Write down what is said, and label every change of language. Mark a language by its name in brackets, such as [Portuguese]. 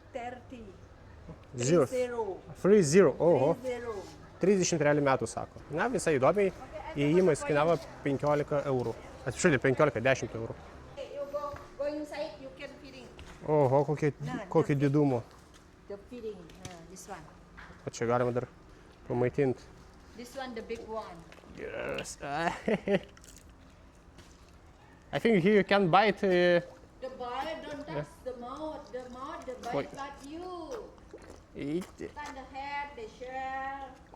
[Lithuanian] 30. Zero. 30. 30. Oho. 30. 30 realių metų, sako. Na, visai įdomiai. Įėjimas kainavo 15 eurų. Atsiprašau, 15, 10 eurų. [English] Okay, you go inside, you can feeding. [Lithuanian] Oho, kokio didumo. [English] The feeding, this one. [Lithuanian] O čia galima dar pamaitinti. [English] This one the big one. Yes. I think here you can bite. The bite, don't touch the mouth. The mouth, the bite Wait. got you. Eat. Touch the head, the shell.